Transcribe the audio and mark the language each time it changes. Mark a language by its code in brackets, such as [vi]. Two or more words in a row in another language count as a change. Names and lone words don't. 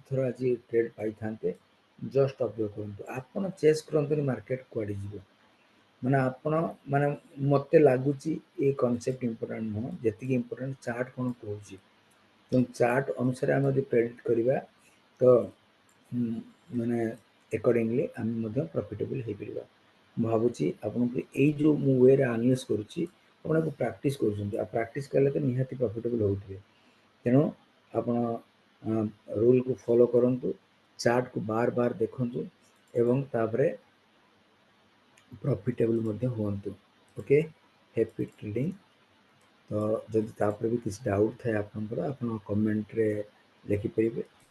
[or] ଥର ଆଜି ଟ୍ରେଡ୍ ପାଇଥାନ୍ତେ [en] just observe [or] କରନ୍ତୁ ଆପଣ ଚେସ୍ କରନ୍ତୁନି ମାର୍କେଟ କୁଆଡ଼େ ଯିବ ମାନେ ଆପଣ ମାନେ ମୋତେ ଲାଗୁଛି ଏ [en] concept important [or] ନୁହଁ ଯେତିକି [en] important chart [or] କ'ଣ କହୁଛି ତେଣୁ ଚାର୍ଟ ଅନୁସାରେ ଆମେ ଯଦି ପ୍ରେଡିକ୍ଟ କରିବା ତ ମାନେ ଏକର୍ଡିଂଲି ଆମ ପ୍ରଫିଟେବଲ ହୋ ପାର ମୁଁ ଭାବୁଛି ଆପଣଙ୍କୁ ଏଇ ଯେଉଁ ମୁଁ ୱେରେ ଆନାଲିସିସ୍ କରୁଛି ଆପଣ ଏହାକୁ ପ୍ରାକ୍ଟିସ୍ କରୁଛନ୍ତି ଆଉ ପ୍ରାକ୍ଟିସ୍ କଲେ ତ ନିହାତି ପ୍ରଫିଟେବଲ୍ ହେଉଥିବେ ତେଣୁ ଆପଣ ରୁଲ୍କୁ ଫଲୋ କରନ୍ତୁ ଚାର୍ଟକୁ ବାର ବାର ଦେଖନ୍ତୁ ଏବଂ ତାପରେ ପ୍ରଫିଟେବଲ୍ ମଧ୍ୟ ହୁଅନ୍ତୁ [en] okay happy trading [or] ତ ଯଦି ତାପରେ ବି କିଛି ଡାଉଟ୍ ଥାଏ ଆପଣଙ୍କର ଆପଣ କମେଣ୍ଟରେ ଲେଖିପାରିବେ